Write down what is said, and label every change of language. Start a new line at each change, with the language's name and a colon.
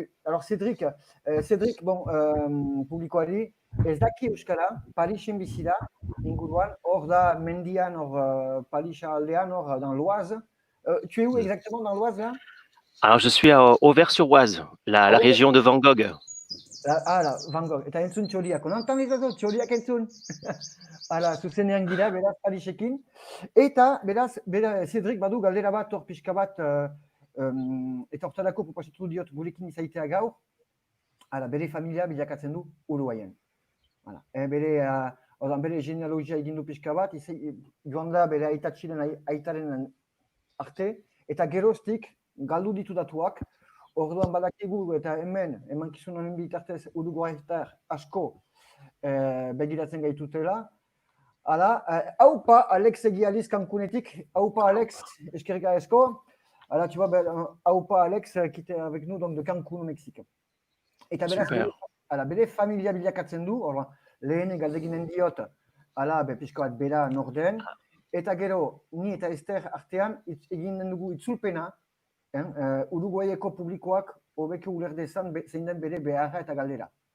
French: Alors Cédric, bon,
Basque: publikoari, ez daki euskara, Parisen bizi da, inguruan, hor da mendian, hor Parisa aldean, hor
French: dans l'Oise. Tu es où exactement dans l'Oise là? Alors, je suis à Auvers-sur-Oise, la région de Van Gogh. Là, Van Gogh.
Basque: Eta entzun txoriak. Onantan izazu, txoriak entzun. Hala, zuzenean gira, beraz, Parisekin. Eta, beraz, Cédric badu galdera bat, hor pixka bat, eta hortarako proposatu diot gurekin izaitea gaur. Hala, bere familia bilakatzen du Uruguaien. Hala, bere genealogia egin du pixka bat, joan da bere aitatxiren aitaren arte, eta geroztik galdu ditu datuak, orduan badakigu eta hemen, emankizun honen bitartez uruguaitar asko begiratzen gaitutela. Hala, haupa Alex egializ Cancunetik, haupa Alex, eskerrik asko.
French: Hala, tu vois,
Basque: haupa Alex
French: qui était avec nous donc de Cancun au Mexique.
Basque: Eta beraz, bere familia bilakatzen du, lehen galdeginen diot, hala, pixka bat bera norden, eta gero, ni eta Esther artean, eginen dugu itzulpena, Uruguaieko publikoak hobeki uler dezan zein den bere beharra eta galdera.